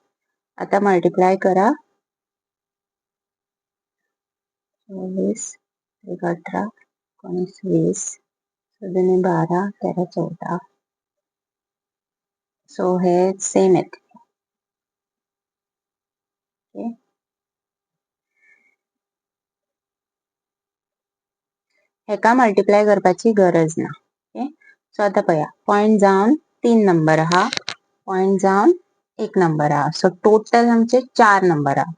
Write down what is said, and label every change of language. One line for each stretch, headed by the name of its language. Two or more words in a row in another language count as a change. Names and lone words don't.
Konkani: आता मल्टिप्लाय करा. 24 18 19 20 17 12 13 14. सो हे सेम येते. ओके. हेका मल्टिप्लाय करपाची गरज ना. ओके. सो आता पळया पॉइंट जावन 3 नंबर आहा. पॉइंट जावन एक नंबर आहा. सो टोटल आमचे 4 नंबर आहा.